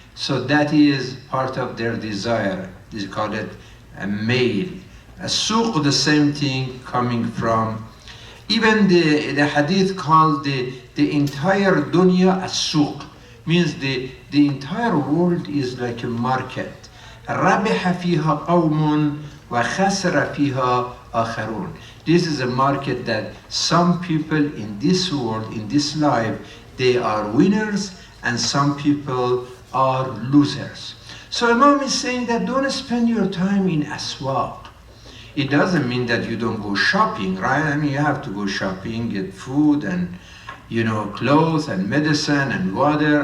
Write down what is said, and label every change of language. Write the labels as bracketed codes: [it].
[en] So that is part of their desire. They call it a mail. A suq, the same thing, coming from, even the hadith called the entire dunya a suq, means the entire world is like a market. [ar] ربح فيها قوم وخسر فيها آخرون. [en] This is a market that some people in this world, in this life, they are winners and some people are losers. So Imam is saying that don't spend your time in aswaq. It doesn't mean that you don't go shopping, right? I mean, you have to go shopping, get food and clothes and medicine and water.